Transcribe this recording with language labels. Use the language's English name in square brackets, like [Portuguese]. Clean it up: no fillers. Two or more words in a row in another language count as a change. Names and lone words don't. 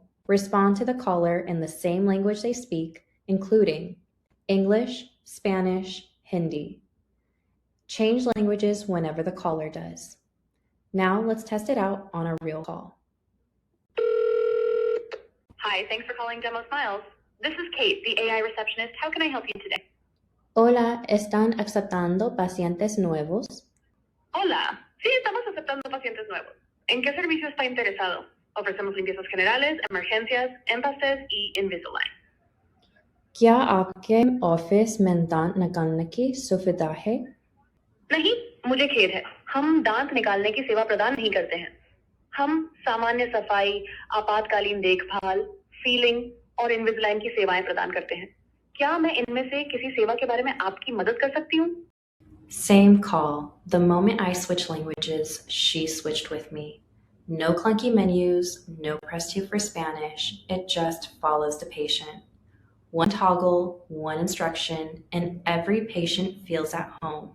[English] Respond to the caller in the same language they speak, including English, Spanish, Hindi. Change languages whenever the caller does. Now let's test it out on a real call. Hi, thanks for calling Demo Smiles. This is Kate, the AI receptionist. How can I help you today? [Spanish] Hola, ¿están aceptando pacientes nuevos? Hola, sí, estamos aceptando pacientes nuevos. ¿En qué servicio está interesado? Ofrecemos limpiezas generales, emergencias, empastes y Invisalign. [Hindi] क्या आपके ऑफिस में दांत निकालने की सुविधा है? नहीं, मुझे खेद है। हम दांत निकालने की सेवा प्रदान नहीं करते हैं। हम सामान्य सफाई, आपातकालीन देखभाल, सीलिंग और इनविजिलाइन की सेवाएं प्रदान करते हैं। क्या मैं इनमें से किसी सेवा के बारे में आपकी मदद कर सकती हूँ? [English] Same call. The moment I switched languages, she switched with me. No clunky menus, no press 2 for Spanish. It just follows the patient. One toggle, one instruction, and every patient feels at home.